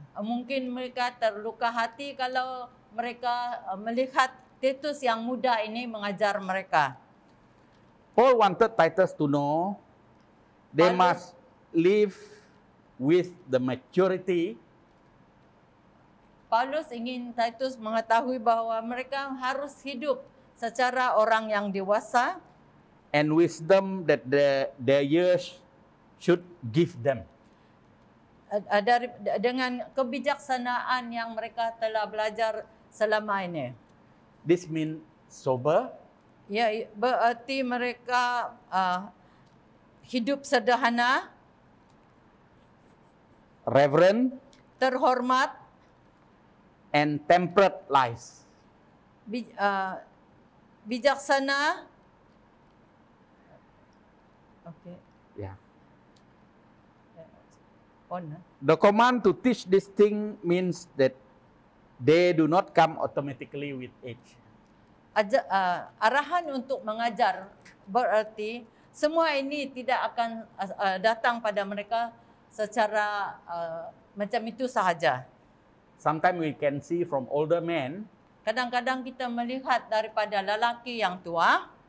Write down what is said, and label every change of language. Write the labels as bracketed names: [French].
[Malay] Mungkin mereka terluka hati kalau mereka melihat Titus yang muda ini mengajar mereka. [English] Paul wanted Titus to know they must live with the maturity [Malay] Paulus ingin Titus mengetahui bahwa mereka harus hidup secara orang yang dewasa [English] and wisdom that their years should give them. [Malay] Dengan kebijaksanaan yang mereka telah belajar selama ini. [English] This means sober, [Malay] Ya, berarti mereka hidup sederhana, [English] reverent, [Malay] terhormat, [English] and temperate lives. [Malay] Bijaksana. [English] Okay. Yeah. On. The command to teach this thing means that they do not come automatically with age. [Malay] Arahan untuk mengajar berarti semua ini tidak akan datang pada mereka secara macam itu sahaja. [English] Sometimes we can see from older men [Malay] Kadang-kadang kita melihat daripada lelaki yang tua,